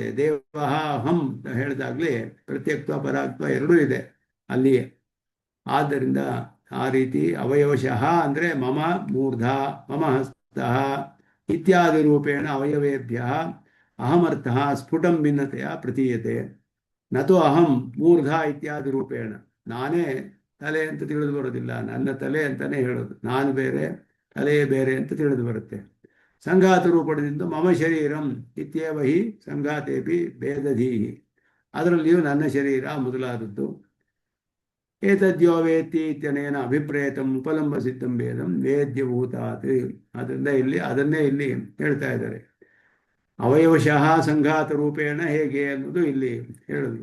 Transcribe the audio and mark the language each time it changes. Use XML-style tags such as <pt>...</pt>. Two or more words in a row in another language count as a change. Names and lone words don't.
<kn>ದೇವ ಅಹಂ ಅಂತ ಹೇಳಿದಾಗಲೇ ಪ್ರತ್ಯೇಕತ್ವ ಪರಾತ್ವ ಎರಡೂ ಇದೆ ಅಲ್ಲಿಯೇ. ಆದ್ದರಿಂದ ಆ ರೀತಿ</kn> <sa>ಅವಯವಶಃ ಅಂದರೆ ಮಮ ಮೂರ್ಧ ಮಮ ಹಸ್ತ ಇತ್ಯಾದಿ ರೂಪೇಣ ಅವಯವೇಭ್ಯ ಅಹಮರ್ಥ ಸ್ಫುಟಂ ಭಿನ್ನತೆಯ ಪ್ರತೀಯತೆ. ನತು ಅಹಂ ಮೂರ್ಧ ಇತ್ಯಾದಿ ರೂಪೇಣ,</sa> <kn>ನಾನೇ ತಲೆ ಅಂತ ತಿಳಿದು ಬರೋದಿಲ್ಲ, ನನ್ನ ತಲೆ ಅಂತಲೇ ಹೇಳೋದು. ನಾನು ಬೇರೆ ತಲೆ ಬೇರೆ ಅಂತ ತಿಳಿದು ಬರುತ್ತೆ. ಸಂಘಾತ ರೂಪದಿಂದ</kn> <sa>ಮಮ ಶರೀರಂ ಇತ್ಯೇವ ಹಿ ಸಂಘಾತೇಪಿ ಭೇದಧೀಹಿ,</sa> <kn>ಅದರಲ್ಲಿಯೂ ನನ್ನ ಶರೀರ ಮೊದಲಾದದ್ದು.</kn> <sa>ಏತದ್ಯೋ ವೇತ್ತಿ ಇತ್ಯನೇನ ಅಭಿಪ್ರೇತಂ ಉಪಲಂಬ ಸಿದ್ಧಂ ಭೇದಂ ವೇದ್ಯಭೂತಾತ್.</sa> <kn>ಅದರಿಂದ ಅದನ್ನೇ ಇಲ್ಲಿ ಹೇಳ್ತಾ ಇದ್ದಾರೆ.</kn> <sa>ಅವಯವಶಃ ಸಂಘಾತ ರೂಪೇಣ</sa> <kn>ಹೇಗೆ ಅನ್ನೋದು ಇಲ್ಲಿ ಹೇಳಿದ್ರು.</kn>